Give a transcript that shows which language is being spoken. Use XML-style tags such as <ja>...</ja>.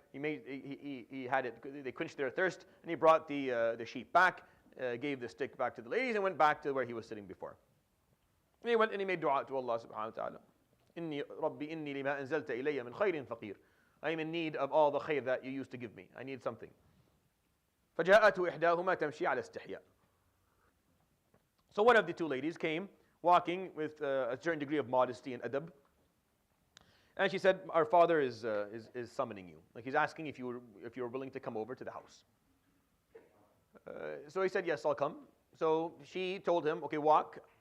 <en>He had it. They quenched their thirst, and he brought the sheep back, gave the stick back to the ladies, and went back to where he was sitting before. And he went and he made dua to Allah subhanahu wa ta'ala.</en> <ar>Inni Rabbi inni lima anzalta ilayya min khayrin faqir.</ar> <en>I am in need of all the khayr that you used to give me. I need something.</en> <ar>فجاءته إحداهما تمشي على استحياء.</ar> <en>So one of the two ladies came walking with a certain degree of modesty and adab. And she said, our father is summoning you. Like he's asking if you were willing to come over to the house. So he said, yes, I'll come. So she told him, okay, walk.</en>